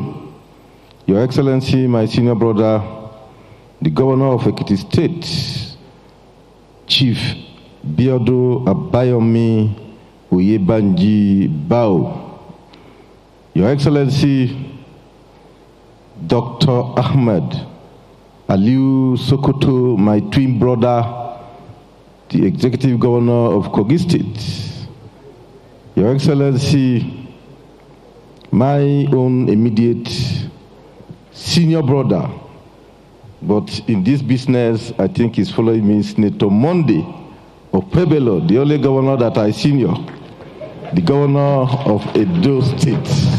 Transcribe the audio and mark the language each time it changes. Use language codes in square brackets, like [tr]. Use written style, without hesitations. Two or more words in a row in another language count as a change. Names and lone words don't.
[en] Your Excellency, my senior brother, the Governor of Ekiti State, Chief Biodo Abayomi Oyebanji Bao. Your Excellency, Dr. Ahmed Aliu Sokoto, my twin brother, the Executive Governor of Kogi State. Your Excellency, my own immediate senior brother, but in this business, I think he's following me, Senator Monday of Pebelo, the only governor that I senior, the Governor of Edo State.